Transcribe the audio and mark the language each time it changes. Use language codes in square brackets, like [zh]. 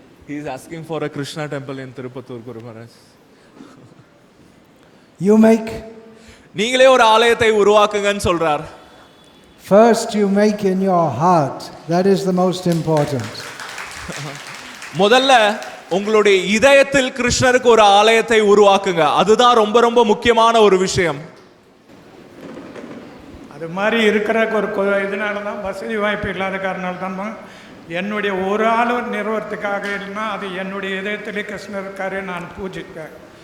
[en] He is asking for a Krishna temple in Tirupattur, Guru Maharaj. [ta] நீங்களே ஒரு ஆலயத்தை உருவாக்குங்கன்னு சொல்றார். [en] First you make in your heart. That is the most important. [ta] முதல்ல உங்களுடைய இதயத்தில் கிருஷ்ணருக்கு ஒரு ஆலயத்தை உருவாக்குங்க. அதுதான் ரொம்ப ரொம்ப முக்கியமான ஒரு விஷயம். அது மாதிரி இருக்கிற ஒரு இதனால தான் வசதி வாய்ப்பு இல்லாத காரணால தான் என்னுடைய ஒரு ஆள் நிறுவனத்துக்காக இல்லைன்னா அது என்னுடைய இதயத்திலே கிருஷ்ணர் இருக்காரு, நான் பூஜிப்பேன்.